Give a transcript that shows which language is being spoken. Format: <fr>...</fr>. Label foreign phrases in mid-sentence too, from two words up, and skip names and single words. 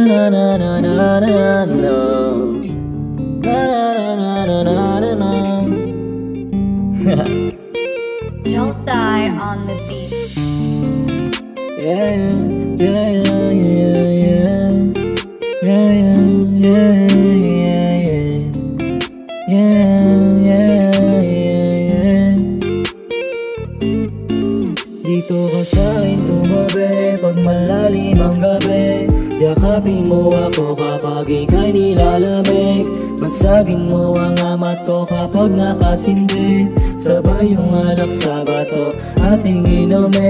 <en>na na na na na. Na na na na na na na. Josai on the beat. Yeah, yeah, yeah, yeah, yeah. Yeah, yeah, yeah, yeah, yeah. Yeah, yeah, yeah.</en> <tl>Dito ka sa'kin tumabi pag malalim ang gabi. Yakapin mo ako kapag ika'y nilalamig. Basagin mo ang amat ko kapag nakasindi. Sabay yung alak sa baso ating inumin.</tl>